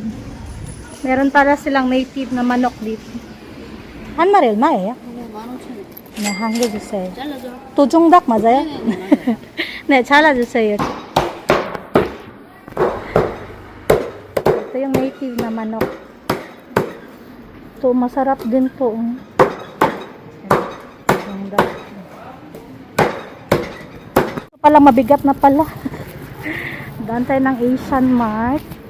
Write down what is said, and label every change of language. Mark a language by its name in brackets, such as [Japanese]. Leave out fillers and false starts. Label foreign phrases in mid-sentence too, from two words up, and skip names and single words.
[Filipino] Meron pala silang native na manok dito. [Korean] 한 마리 얼마예요? 15,000원. 네, 한 개 주세요. 잘라줘. 도종닭 맞아요? 네, 잘라주세요. [Filipino] Ito yung native na manok. Ito, masarap din to. Do종닭. Ito pala, mabigat na pala. Daan tayo ng Asian Mart.